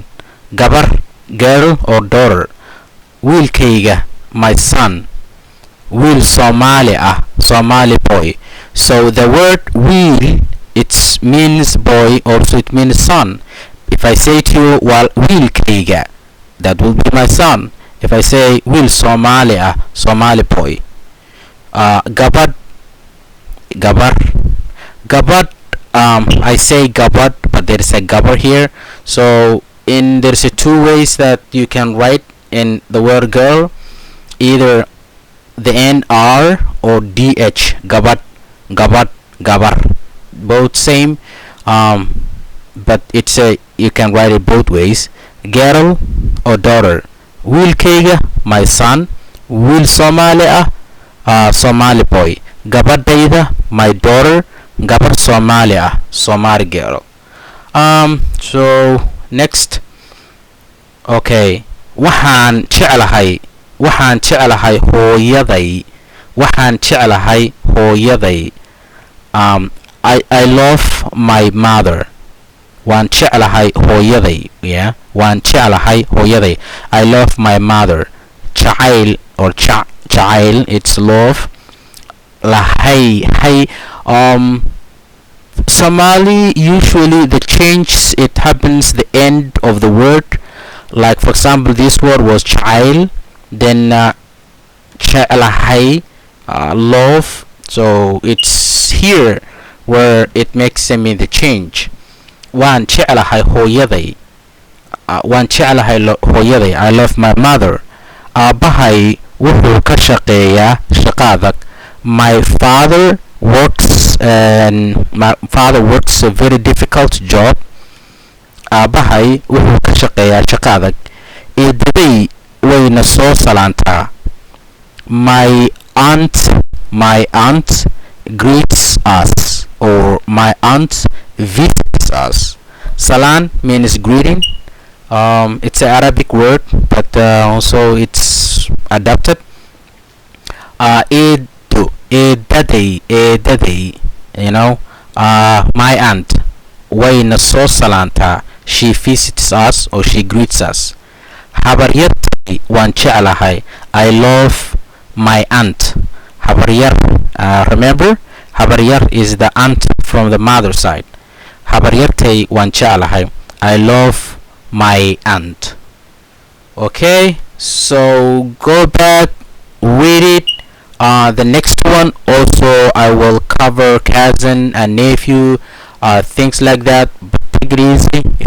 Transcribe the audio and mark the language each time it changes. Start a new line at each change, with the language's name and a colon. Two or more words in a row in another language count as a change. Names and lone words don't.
English: Gabar, girl or daughter. Wiilkayga, my son.
Somali: Wiil Somali ah,
English: Somali boy. So the word wiil, it means boy, also it means son. If I say to you, well, wiilkayga, that will be my son. If I say
Somali: wiil Somali ah,
English: Somali boy.
Somali: Gabad, gabar, gabad.
English: I say gabad, but there is a gabar here. So there's two ways that you can write in the word girl, either the end R or DH.
Somali: Gabat, gabat, gabar,
English: both same, but it's a you can write it both ways. Girl or daughter. Wiilkayga, my son.
Somali: Wiil Somali ah,
English: Somali boy.
Somali: Gabadhayda,
English: my daughter.
Somali: Gabar Somali ah,
English: Somali girl. So next.
Somali: Okay, waxaan jeclahay hooyaday. Waxaan jeclahay hooyaday.
English: I love my mother.
Somali: Waan jeclahay hooyaday. Yeah, waan jeclahay hooyaday.
English: I love my mother. Jacayl or jacayl, it's love.
Somali: Lahay, hay.
English: Somali, usually the change, it happens the end of the word. Like for example, this word was child, then lahay, love. So it's here where it makes the change.
Somali: Waan jeclahay hooyaday. Waan jeclahay hooyaday.
English: I love my mother.
Somali: Aabahay wuxuu ka shaqeeyaa shaqo adag.
English: My father works a very difficult job.
Somali: Aabahay wuxuu ka shaqeeyaa shaqo adag. Eedaday wayna soo salaantaa.
English: My aunt greets us, or my aunt visits us. Salaan means greeting. It's an Arabic word, but also it's adapted.
Somali: Eedaday,
English: my aunt
Somali: wayna soo salaantaa.
English: She visits us or she greets us.
Somali: Habaryartay waan jeclahay.
English: I love my aunt. Habaryar, remember, habaryar is the aunt from the mother side.
Somali: Habaryartay waan jeclahay.
English: I love my aunt. Okay, so go back, read it. The next one also I will cover cousin and nephew, things like that. But take it easy.